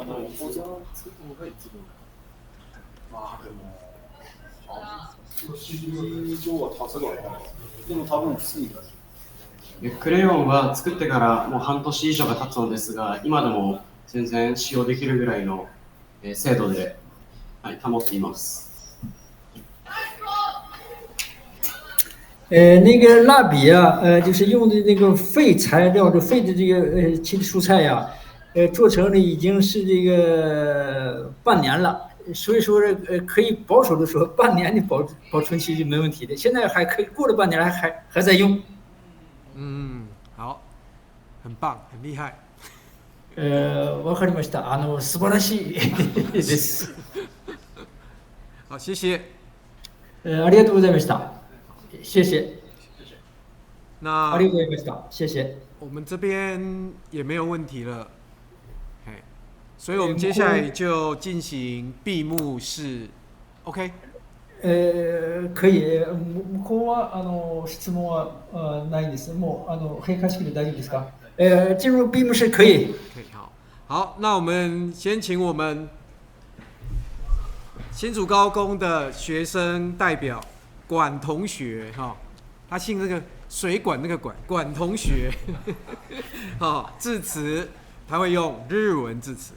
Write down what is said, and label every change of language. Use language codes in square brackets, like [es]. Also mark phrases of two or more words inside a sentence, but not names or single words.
[ja] 保存作った方がいいですよ。まあでも、年以上は経つのかな。でも多分普通に大丈夫。クレヨンは作ってからもう半年以上が経つのですが、今でも全然使用できるぐらいの精度で、保っています。 [zh] 那个蜡笔呀，就是用的那个废材料，就废的这个青蔬菜呀，做成了已经是这个半年了，所以说可以保守的说，半年的保存期是没问题的。现在还可以，过了半年还在用。好，很棒，很厉害。 [ja] わかりました。素晴らしいです。 [zh] 好，谢谢。 [ja] ありがとうございました。 [zh] 谢谢。那 [ja] ありがとうございました。 [zh] 谢谢。我们这边也没有问题了，所以我们接下来就进行闭幕式。OK。可以。 [ja] 向こうは質問はないです。もう閉会式で大丈夫ですか？ [zh] 进入闭幕式可以。好，那我们先请我们新竹高工的学生代表管同学他姓那个水管那个管同学致辞，他会用日文致辞。